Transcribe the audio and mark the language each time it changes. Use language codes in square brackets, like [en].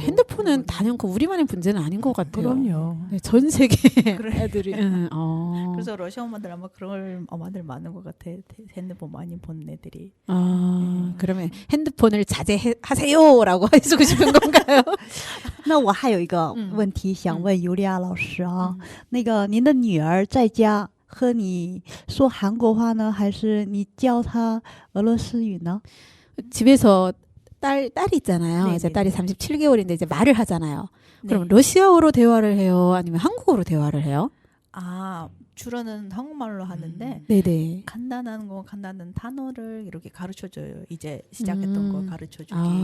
[ko] 핸드폰은 단연코 우리만의 문제는 아닌 것 같아요. 그럼요. 네, 전 세계 그래. 애들이. 그래서 러시아 엄마들 아마 그런 엄마들 많은 것 같아. 핸드폰 많이 본 애들이. 그러면 핸드폰을 자제하세요라고 해주고 싶은 건가요? [zh] 那我还有一个问题想问尤利亚老师啊，那个您的女儿在家和你说韩国话呢，还是你教她俄罗斯语呢？ [ko] 집에서 딸이 있잖아요. 네, 이제 네, 딸이 네. 37개월인데 이제 말을 하잖아요. 그럼 네. 러시아어로 대화를 해요? 아니면 한국어로 대화를 해요? 주로는 한국말로 하는데 네네. 간단한 단어를 이렇게 가르쳐줘요. 이제 시작했던 거 가르쳐주기.